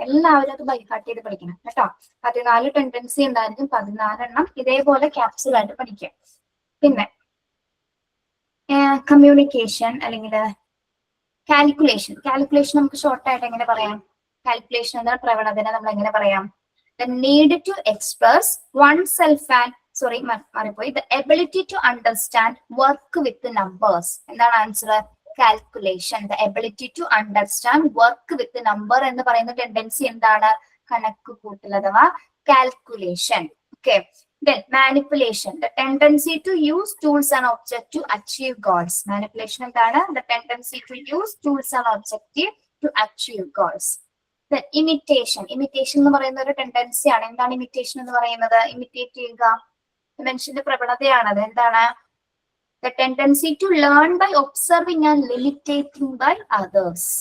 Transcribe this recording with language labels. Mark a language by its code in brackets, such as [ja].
[ml] എല്ലാവരും അത് ബൈഹാർട്ട് ചെയ്ത് പഠിക്കണം കേട്ടോ. 14 ടെൻഡൻസി ഉണ്ടായിരിക്കും. 14 എണ്ണം ഇതേപോലെ ക്യാപ്സുൽ ആയിട്ട് പഠിക്കാം. പിന്നെ കമ്മ്യൂണിക്കേഷൻ അല്ലെങ്കിൽ കാൽക്കുലേഷൻ. കാൽക്കുലേഷൻ നമുക്ക് ഷോർട്ട് ആയിട്ട് എങ്ങനെ പറയാം? കാൽക്കുലേഷൻ എന്ന പ്രവണതനെ നമ്മൾ എങ്ങനെ പറയാം? [en] The need to express oneself and [ml] മാറിപ്പോയി. [en] The ability to understand work with the numbers. [ml] എന്താണ് answer? Calculation. [en] The ability to understand work with the number [ml] എന്ന് പറയുന്ന ടെൻഡൻസി എന്താണ്? കണക്ക് കൂട്ടൽ അഥവാ calculation. Okay, [en] then manipulation. The tendency to use tools and objects to achieve goals. [ml] Manipulation എന്താണ്? [en] The tendency to use tools and objects to achieve goals. Then imitation. [ml] Imitation എന്ന് പറയുന്ന ഒരു ടെൻഡൻസി ആണ്. എന്താണ് imitation എന്ന് പറയുന്നത്? ഇമിറ്റേറ്റ് ചെയ്യുക, മനുഷ്യന്റെ പ്രവണതയാണ്. അത് എന്താണ്? [en] The tendency to learn by observing and imitating by others.